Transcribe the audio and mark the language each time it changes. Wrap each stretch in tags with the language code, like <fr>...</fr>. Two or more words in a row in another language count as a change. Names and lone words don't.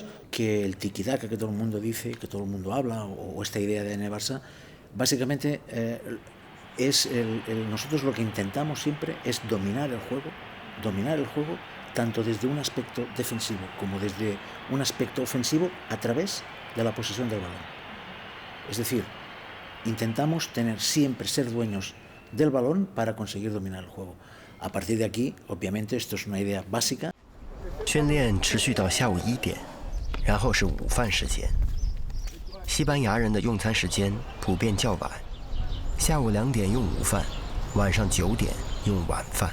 <es>Que el tiki-taka que todo el mundo dice, que todo el mundo habla, o esta idea de Barça, básicamente nosotros lo que intentamos siempre es dominar el juego tanto desde un aspecto defensivo como desde un aspecto ofensivo a través de la posesión del balón. Es decir, intentamos siempre ser dueños del balón para conseguir dominar el juego. A partir de aquí, obviamente, esto es una idea básica.</es> <zh>训练持续到下午1点，然后是午饭时间。西班牙人的用餐时间普遍较晚，下午2点用午饭，晚上9点用晚饭。</zh>